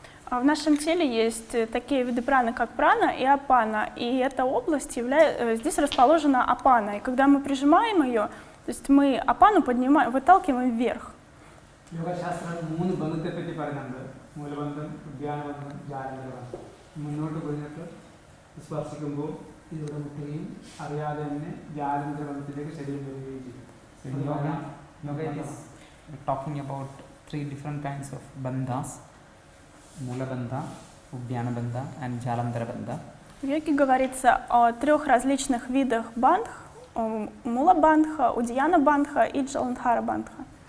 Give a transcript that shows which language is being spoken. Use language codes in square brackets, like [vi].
[ru] В нашем теле есть такие виды праны, как прана и апана, и эта область здесь расположена апана. И когда мы прижимаем ее, то есть мы апану поднимаем, выталкиваем вверх. [ml] യോഗശാസ്ത്രം 3 ബന്ധത്തെ പറ്റി പറയുന്നുണ്ട്. മൂലബന്ധം, ഉദ്യാനബന്ധം, ജാലന്ധരബന്ധം. മുന്നോട്ട് പോയിട്ട് സ്പർശിക്കുമ്പോൾ ഇതിവിടെ മുട്ടുകയും അറിയാതെ തന്നെ ജാലന്ധരബന്ധത്തിലേക്ക് ശരീരം വരികയും ചെയ്യും. [en] So in yoga is talking about 3 different kinds of bandhas: mula bandha, udhyana bandha, and jalandhara bandha. [ru] В йоге говорится о 3 различных видах бандх: мула бандха, удьяна бандха и джаландхара бандха.